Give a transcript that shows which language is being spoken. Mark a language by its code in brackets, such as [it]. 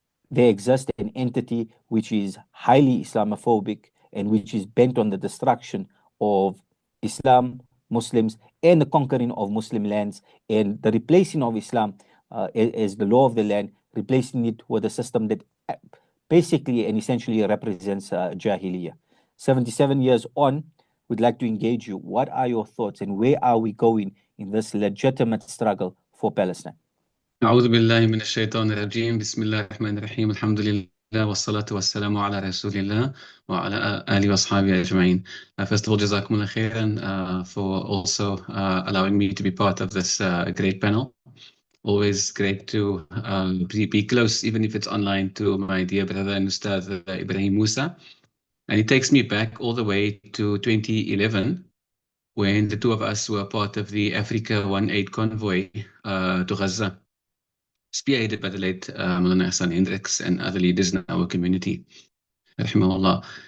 [en] there exists an entity which is highly Islamophobic and which is bent on the destruction of Islam, Muslims, and the conquering of Muslim lands, and the replacing of Islam as the law of the land, replacing it with a system that basically and essentially represents Jahiliyyah. 77 years on, we'd like to engage you. What are your thoughts and where are we going in this legitimate struggle for Palestine? [ar] أعوذ بالله من الشيطان الرجيم بسم الله الرحمن الرحيم الحمد لله والصلاة والسلام على رسول الله وعلى آله وأصحابه أجمعين. [en] First of all, [ar] Jazakumullah khairan [en] for also allowing me to be part of this great panel. Always great to be close, even if it's online, to my dear brother and Ustad Ebrahim Moosa. And it takes me back all the way to 2011, when the two of us were part of the Africa 1-8 convoy to Gaza, spearheaded by the late Maulana Ihsan Hendricks and other leaders in our community, rahimahullah.